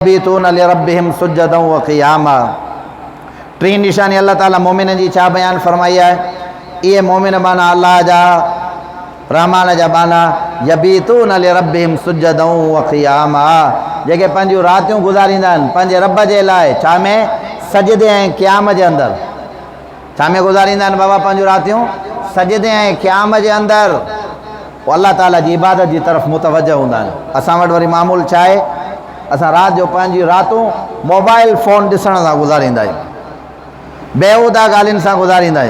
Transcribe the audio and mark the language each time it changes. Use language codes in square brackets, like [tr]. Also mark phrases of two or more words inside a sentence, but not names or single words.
[ar] يبيتون لربهم سجدا وقياما. [sd] टी निशानी अल्लाह ताला मोमिन जी छा बयान फरमाई है। ये मोमिन बाना अल्लाह जा रहमान जा बाना [ar] يبيتون لربهم سجدا وقياما, [sd] जेके पंहिंजूं रातियूं गुज़ारींदा आहिनि पंहिंजे रब जे लाइ छा में सजदे ऐं क़याम जे अंदरि। छा में गुज़ारींदा आहिनि बाबा पंहिंजूं रातियूं? सजदे ऐं क़याम जे अंदरि। पोइ अल्लाह ताला जी इबादत जी तरफ़ मुतवजह हूंदा आहिनि। असां वटि वरी मामूल छा आहे, असां राति जो पंहिंजी रातूं मोबाइल फ़ोन ॾिसण सां गुज़ारींदा आहियूं, बेहूदा ॻाल्हियुनि सां गुज़ारींदा आहियूं।